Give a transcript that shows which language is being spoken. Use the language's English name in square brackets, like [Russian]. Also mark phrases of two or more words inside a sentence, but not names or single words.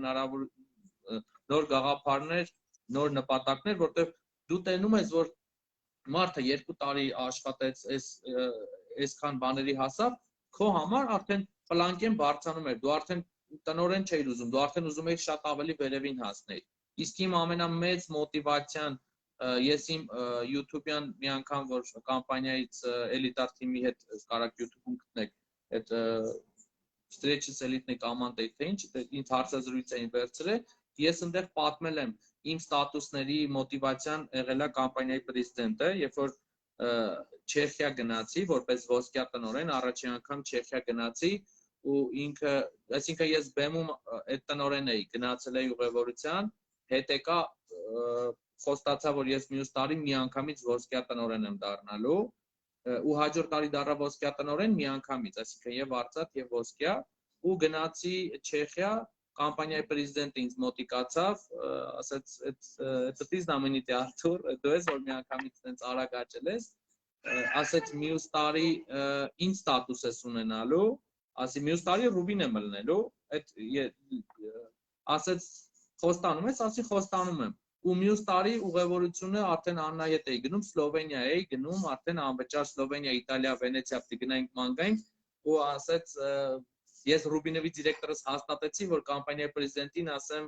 [Armenian] նոր գաղափարներ, նոր նպատակներ, որտեղ դու տենում ես, որ մարդը 2 տարի աշխատեց, այսքան բաների հասավ, քո համար արդեն պլանկեն բարձրանում էր, դու արդեն տնորեն չէիր ուզում, դու արդեն ուզում էիր շատ ավելի վերևին հասնել։ Իսկ իմ ամենամեծ մոտիվացիան ես իմ YouTube-յան մի անգամ որ կամպանիայից Elitar թիմի հետ կարաք YouTube-ում գտնեք, այդ Встречи с элитной командой թե ինչ, ինձ հարցազրույց էին վերցրել, ես այնտեղ պատմել եմ իմ ստատուսների մոտիվացիան եղել է կամպանիայի պրեզիդենտը, երբ որ Չեխիա գնացի, որպես ոսկյա տնօրեն, առաջին անգամ Չեխիա գնացի ու ինքը, այսինքն ես բեմում այդ տնօրեն էի, գնացել էի ուղևորության, հետ եկա խոստացա, որ ես մյուս տարի միանգամից ոսկյա տնօրեն եմ դառնալու ու հաջորդ տարի դառա ոսկյա տնօրեն միանգամից, այսինքն եւ արծաթ եւ ոսկյա ու գնացի Չեխիա, կամպանիայի պրեզիդենտը ինձ մոտիկացավ, ասաց, [Russian] это ты знаменитый [Armenian] Արտուր, դու ես որ միանգամից տենց արագ աճել ես, ասաց մյուս տարի ինչ ստատուս ես ունենալու, ասի մյուս տարի Ռուբին եմ լնելու, այդ ասաց խոստանում ես, ասի խոստանում եմ ու մյուս տարի ուղևորությունը արդեն Աննա հետ էի գնում, Սլովենիա էի գնում, արդեն անվճար Սլովենիա, Իտալիա, Վենեցիա պիտի գնայինք ման-գայինք ու ասեց ես Ռուբինովի դիրեկտորս հաստատեցի, որ կամպանիայի պրեզիդենտին ասեմ,